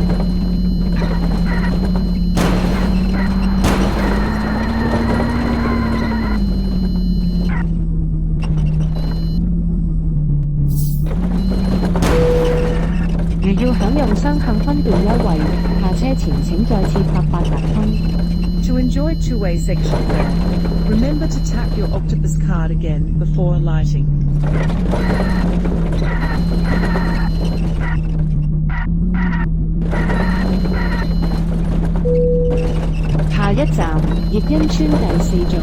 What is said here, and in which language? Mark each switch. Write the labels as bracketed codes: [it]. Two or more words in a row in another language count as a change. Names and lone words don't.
[yue] 如要享用雙向分段優惠，下車前請再次拍八達通。 [en] To enjoy two-way section fare, remember to tap your Octopus card again before alighting. [yue] 下一站葉欣村第四座。